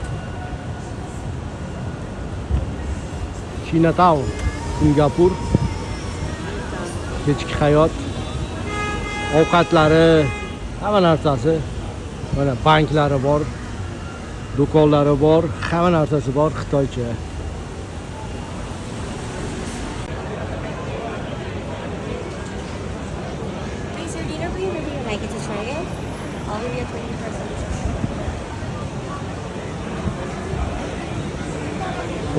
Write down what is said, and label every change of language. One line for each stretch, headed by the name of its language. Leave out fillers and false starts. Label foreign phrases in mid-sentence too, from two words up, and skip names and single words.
Uzbek: Chinatown, Singapur. Kechki hayot, ovqatlari, hamma narsasi. Mana banklari bor, do'konlari bor, hamma narsasi bor, Xitoycha.
English: Is your dinner please, or do you like it to try it? I'll give you a 20%.